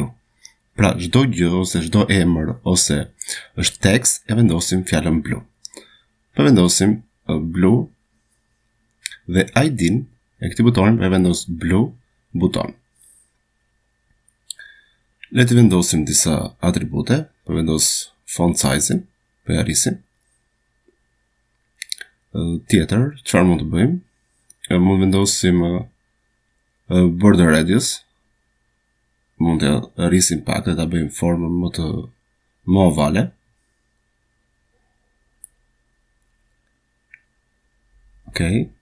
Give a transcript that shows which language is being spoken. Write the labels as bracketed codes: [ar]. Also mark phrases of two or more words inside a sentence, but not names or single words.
[sq] Pra çdo gjë ose çdo emër ose është tekst, e vendosim fjalën blu. Po vendosim blu dhe ID-n e këtij butoni e vendos blu buton. Le të vendosim disa atribute, po vendos [en] font size-in, [sq] po e arrisim. Tjetër, çfarë mund të bëjmë? Mund vendosim [en] border radius, [sq] mund të arrisim pak dhe ta bëjmë formën më ovale. Okej.